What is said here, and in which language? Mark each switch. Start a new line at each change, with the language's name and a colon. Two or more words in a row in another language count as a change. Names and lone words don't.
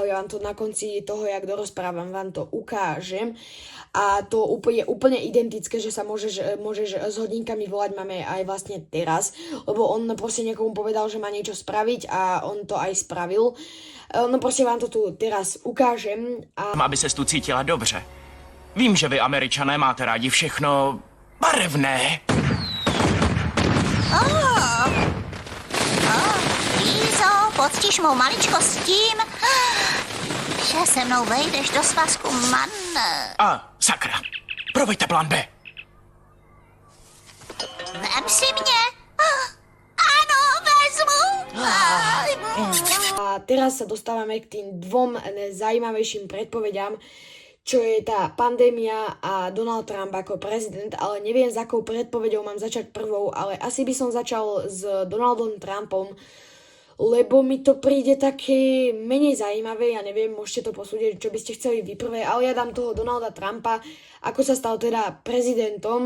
Slovak: Ja vám to na konci toho, jak dorozprávam, vám to ukážem a to je úplne identické, že sa môžeš s hodinkami volať, máme aj vlastne teraz, lebo on proste niekomu povedal, že má niečo spraviť a on to aj spravil. No proste vám to tu teraz ukážem.
Czech: Aby ses tu cítila dobře. Vím, že vy Američané máte rádi všechno barevné. Lízo, poctíš mou maličkost tím, že se mnou vejdeš do svazku man. A sakra, proveďte plán B. Vem si mě. Ano, vezmu.
Slovak: A teraz sa dostávame k tým dvom zajímavejším predpovediam, čo je tá pandémia a Donald Trump ako prezident, ale neviem, s akou predpovedou mám začať prvou, ale asi by som začal s Donaldom Trumpom, lebo mi to príde také menej zaujímavé, ja neviem, môžete to posúdiť, čo by ste chceli vy prvé, ale ja dám toho Donalda Trumpa, ako sa stal teda prezidentom.